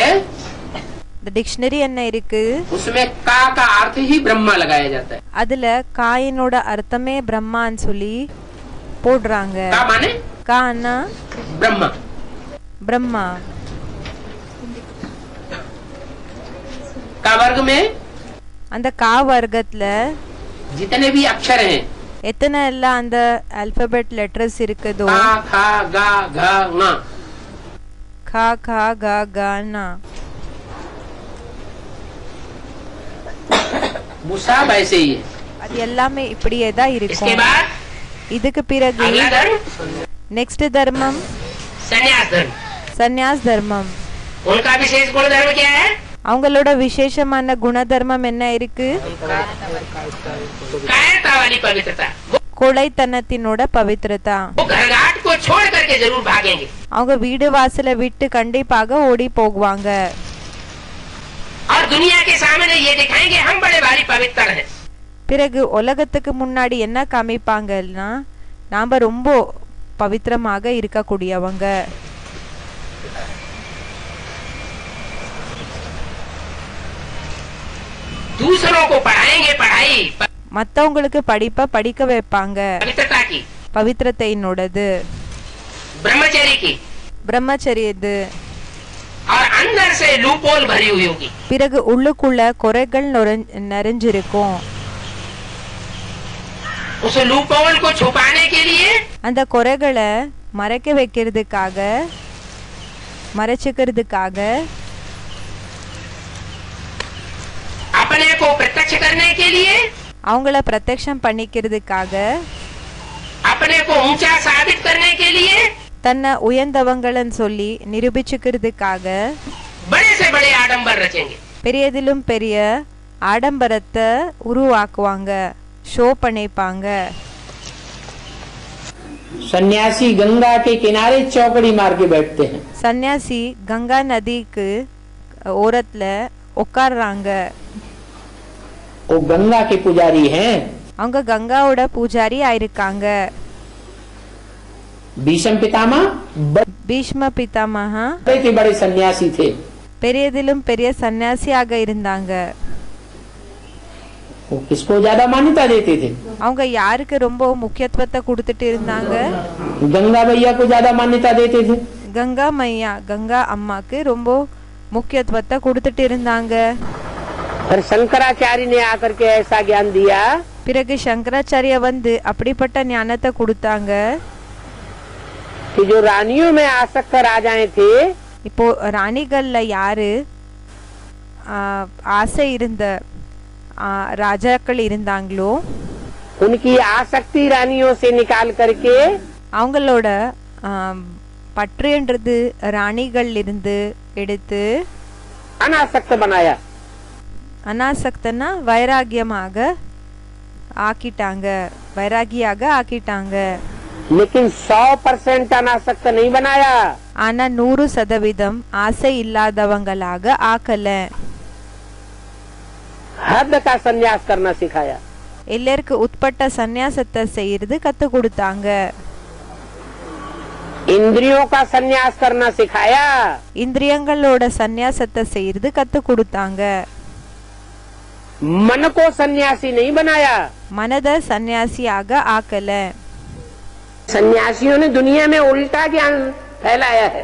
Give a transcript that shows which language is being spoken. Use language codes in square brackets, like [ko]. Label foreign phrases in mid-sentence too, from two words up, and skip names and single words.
[ta] இந்த டிக்ஷனரி என்ன இருக்கு? [hi] उसमें का अर्थ ही ब्रह्मा लगाया जाता है. [ta] அதுல காயினோட அர்த்தமே பிரம்மான்னு சொல்லி போடுறாங்க. [hi] का माने [ta] கான்னா [hi] ब्रह्मा. [ta] பிரம்மா. [hi] का वर्ग में [ta] அந்த கா வர்க்கத்துல [hi] जितने भी अक्षर हैं [ta] எத்தனை எல்லாம் அந்த [en] alphabet letters [ta] இருக்குதோ [hi] का खा गा घा ङा [ta] கா கா கா கா நா [hi] वो सब ऐसे ही है. [ta] அது எல்லாமே இப்படியே தான் [hi] इसके [ta] இருக்கும். [hi] बाद [ta] இதுக்கு பிறகு [hi] अगला धर्म [ta] நெக்ஸ்ட் தர்மம் [hi] संन्यास धर्म. [ta] சந்நியாஸ் தர்மம். [hi] उनका विशेष गुण धर्म क्या है? [ta] அவங்களோட விசேஷமான குண தர்மம் என்ன இருக்கு? [hi] कायरता वाली पवित्रता. [ta] கொலைத்தனத்தினோட பவித்ரதா. [hi] वो घरघाट को छोड़ करके जरूर भागेंगे. [ta] அவங்க வீடு வாசலை விட்டு கண்டிப்பாக ஓடி போகுவாங்க. [hi] और दुनिया के सामने ये दिखाएंगे हम बड़े भारी पवित्र हैं. [ta] பிறகு உலகத்துக்கு முன்னாடி என்ன காமிப்பாங்கன்னா நாம ரொம்ப பவித்திரமாக இருக்கக்கூடியவங்க. [hi] दूसरों को पढ़ाएंगे पढ़ाई [ta] மத்தவங்களுக்கு படிப்ப படிக்க வைப்பாங்க. [hi] पवित्रता की, [ta] பவித்திரத்தையினோடது, [hi] ब्रह्मचर्य की, [ta] பிரம்மச்சரியது. [hi] और अंदर से लूपोल भरी हुई होगी. [ta] பிறகு உள்ளுக்குள்ள குறைகள் நிறைஞ்சிருக்கும். [hi] उस लूपोल को छुपाने के लिए [ta] அந்த குறைகளை மறைக்க வைக்கிறதுக்காக மறைச்சுக்கிறதுக்காக [hi] अपने प्रत्यक्ष करने के लिए, [ta] அவங்கள பிரத்யக்ஷம் பண்ணிக்கிறதுக்காக, [hi] अपने को ऊंचा साबित करने के लिए, [ta] தன்னை உயர்ந்தவங்கள்னு சொல்லி நிரூபிச்சுக்கிறதுக்காக [hi] बड़े से बड़े आडंबर रचेंगे. [ta] பெரியதிலும் பெரிய ஆடம்பரத்தை உருவாக்குவாங்க, ஷோ பண்ணிப்பாங்க. [hi] सन्यासी गंगा के किनारे चौकड़ी मार के बैठते हैं. [ta] சன்னியாசி கங்கா நதிக்கு ஓரத்துல உட்கார்றாங்க. [hi] वो गंगा के पुजारी हैं. [ta] அவங்க கங்காவோட பூஜாரி ஆயிருக்காங்க. [hi] भीष्म पितामह [ta] பீஷ்ம பிதாமகா [hi] बड़े के बड़े सन्यासी थे. [ta] பெரியதிலும் பெரிய சன்னியாசியாக இருந்தாங்க. [hi] वो किसको ज्यादा मान्यता देते थे? [ta] அவங்க யாருக்கு ரொம்ப முக்கியத்துவத்தை கொடுத்துட்டு இருந்தாங்க? [hi] गंगा मैया को ज्यादा मान्यता देते थे. [ta] கங்கா மையா, கங்கா அம்மாக்கு ரொம்ப முக்கியத்துவத்தை கொடுத்துட்டு இருந்தாங்க. [hi] फिर शंकराचार्य ने आकर के ऐसा ज्ञान दिया. [ta] பிறகு சங்கராச்சாரிய வந்து அப்படிப்பட்ட ஞானத்தை கொடுத்தாங்க. [hi] कि जो रानियों में आसक्त राजाएं थे, [ta] இப்போ ராணிகள்ல யாரு ஆசை இருந்த ராஜாக்கள் இருந்தாங்களோ, [hi] उनकी आसक्ति रानियों से निकाल करके [ta] அவங்களோட பற்றுன்றது ராணிகள் இருந்து எடுத்து [hi] अनासक्त बनाया. [ta] அனாசக்தனா வைராகியமாக ஆக்கிட்டாங்க, வைராகியாக ஆக்கிட்டாங்க. [hi] लेकिन 100% अनासक्त नहीं बनाया. [ta] ஆனா 100% ஆசை இல்லாதவங்களாக ஆக்கல. [hi] हद का संन्यास करना सिखाया. [ta] எல்லாருக்கு உட்பட்ட சந்நியாசத்தை செய்யறது கத்து கொடுத்தாங்க. [hi] इंद्रियों का संन्यास करना सिखाया. [ta] இந்திரியங்களோட சந்நியாசத்தை செய்யறது கத்து கொடுத்தாங்க. [hi] मन को सन्यासी नहीं बनाया. [ta] மனதை சந்நியாசியாக ஆக்கல. [hi] सन्यासियों ने दुनिया में उल्टा ज्ञान फैलाया है.